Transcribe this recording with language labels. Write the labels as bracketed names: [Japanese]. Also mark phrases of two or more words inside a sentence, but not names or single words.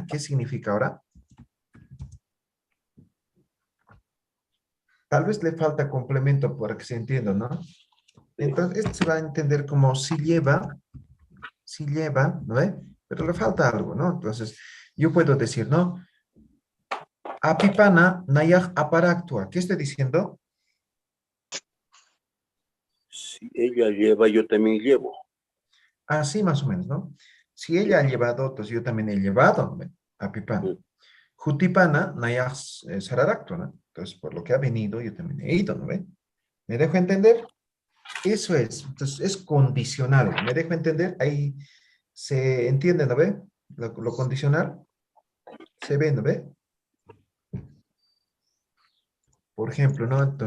[Spanish] ¿Qué significa ahora? Tal vez le falta complemento para que se entienda, ¿no? Entonces, esto se va a entender como si lleva, ¿no ve? Pero le falta algo, ¿no? Entonces, yo puedo decir, ¿no? [Aymara] Apipana nayak aparactua. [Spanish] ¿Qué estoy diciendo? Si ella lleva, yo también llevo. Así más o menos, ¿no? Si ella ha llevado, entonces yo también he llevado, ¿no ve? [Aymara] Apipana. Jutipana nayak sararactua, [Spanish] ¿no? Entonces, por lo que ha venido, yo también he ido, ¿no ve? ¿Me dejo entender? Eso es, entonces es condicional, ¿me dejo entender? Ahí se entiende, ¿no ve? Lo condicional, se ve, ¿no ve? Por ejemplo, ¿no?